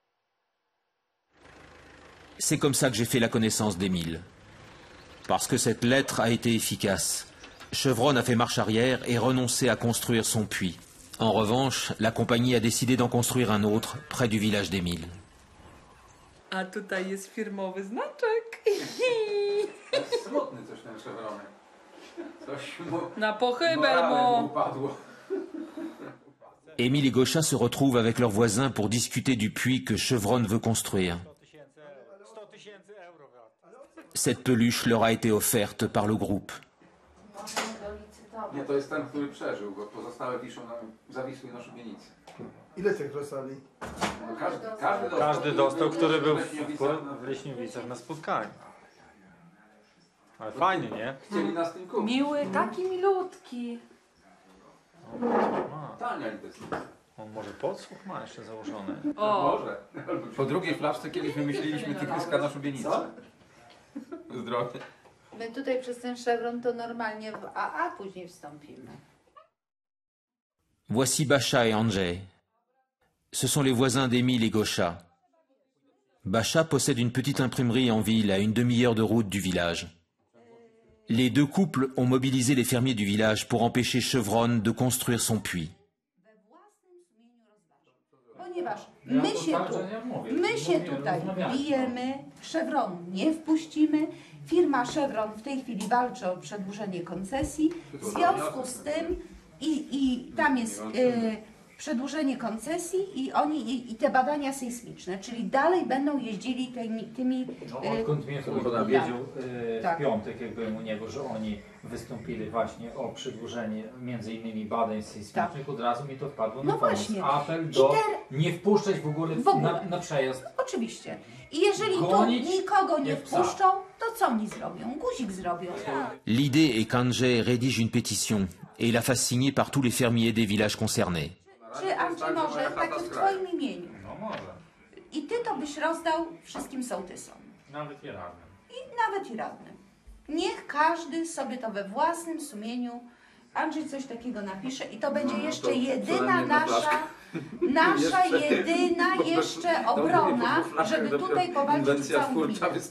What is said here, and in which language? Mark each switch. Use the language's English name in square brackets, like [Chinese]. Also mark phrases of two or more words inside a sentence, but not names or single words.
[French] C'est comme ça que j'ai fait la connaissance d'Émile. Parce que cette lettre a été efficace. Chevron a fait marche arrière et renoncé à construire son puits. En revanche, la compagnie a décidé d'en construire un autre près du village d'Émile. [Polish] A tutaj jest firmowy znaczek. Smutny coś ten Chevronek. Coś mu Na pochybel mu. upadło. [French] Émile et Gauchat se retrouvent avec leurs voisins pour discuter du puits que Chevron veut construire. Cette peluche leur a été offerte par le groupe. [Polish] Nie, to jest ten, który przeżył, bo pozostałe zawisły na szubienicy. Ile tych dostali? No każdy dostał, który był w Leśniowicach na spotkaniu. Ale fajnie, nie? Chcieli nas tym kupić. Miły, taki milutki. Tania inwestycja. On może podsłuch ma jeszcze założony. O. Może. Po drugiej flaszce kiedyś wymyśliliśmy tygryska na szubienicę. Zdrowie. My tutaj przez ten Chevron to normalnie w AA później wstąpimy. [French] Voici Bacha et Andrzej. Ce sont les voisins d'Émile et Gauchat. Bacha possède une petite imprimerie en ville à une demi-heure de route du village. Les deux couples ont mobilisé les fermiers du village pour empêcher Chevron de construire son puits. [Polish] Ponieważ my się tutaj bijemy, Chevron nie wpuścimy, firma Chevron w tej chwili walczy o przedłużenie koncesji, w związku z tym i tam jest przedłużenie koncesji i te badania sejsmiczne, czyli dalej będą jeździli tymi odkąd mnie powiedział w piątek, jak byłem u niego, że oni wystąpili właśnie o przedłużenie między innymi badań sejsmicznych, od razu mi to wpadło na pomysł. Apel do nie wpuszczać w ogóle na przejazd. Oczywiście. I jeżeli tu nikogo nie wpuszczą, to co oni zrobią? Guzik zrobią. [French] L'idée est qu'Andrzej rédige une pétition et la fasse signer par tous les fermiers des villages concernés. [Polish] Czy Andrzej może tak w twoim imieniu? No może. I ty to byś rozdał wszystkim sołtysom. Nawet i radnym. I nawet i radnym. Niech każdy sobie to we własnym sumieniu, Andrzej coś takiego napisze i to będzie jeszcze jedyna nasza jedyna jeszcze obrona, żeby tutaj powalczyć o całą gminę.